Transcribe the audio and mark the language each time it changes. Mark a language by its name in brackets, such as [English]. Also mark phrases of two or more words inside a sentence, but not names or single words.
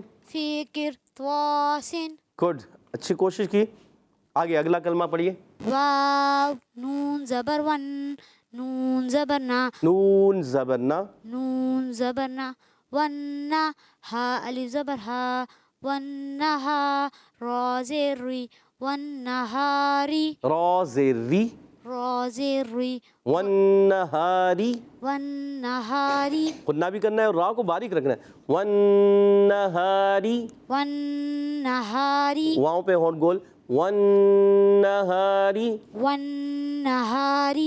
[Urdu] فی قر تو سن. گڈ اچھی کوشش کی. آگے اگلا کلمہ پڑھیے. واو نون زبر ون نون زبر نا نون زبر نا نون زبر نا ون نا ہا الف زبر ہا ون نہا را زیر ری ون نہاری را زیر ری را زیر ری [Arabic] والنہاری. ون نہاری [Urdu] قلنا بھی کرنا ہے اور را کو باریک رکھنا ہے. [Arabic] والنہاری ون نہاری [Urdu] واؤں پہ ہونٹ گول. [Arabic] والنہاری. ون نہاری.